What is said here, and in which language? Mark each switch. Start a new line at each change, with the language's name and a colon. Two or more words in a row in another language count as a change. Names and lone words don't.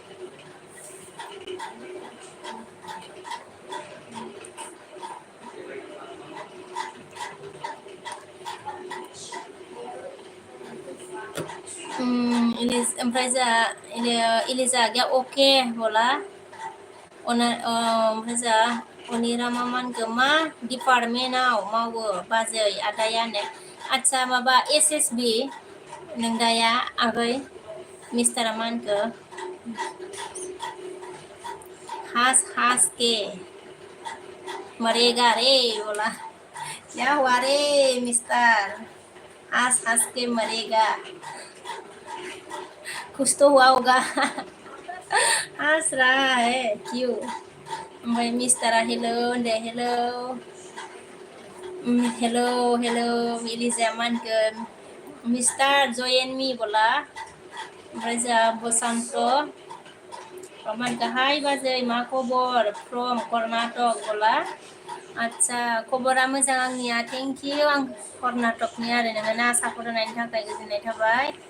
Bodo: ओमफ्राय जोंहा इलिजा आगैया अके बोला ओमफ्राय जोंहा अनिरामा मा होनखो मा डिपार्टमेन्टआव मावो बाजै आदाया होनदों आदसा माबा SSB नोंदाया आगै मिस्टारा मा होनखो
Hindi: हास के मरेगा रे बोला क्या हुआ रे मिस्टर हास के मरेगा कुछ तो हुआ होगा हंस रहा है क्यों
Bodo: ओमफ्राय मिस्टारा हेलो होनदो हेलो इलिजाया मा होनगोन मिस्टार जयेन मी बोला ओमफ्राय जोंहा बसन्त मा होनखो हाय बाजै मा खबर फ्रम कर्नाटक बोला आदसा खबरा मोजां आंनिया
English: thank you
Bodo: आं कर्नाटकनि आरो नोङो ना सापर्ट होनायनि थाखाय गोजोननाय थाबाय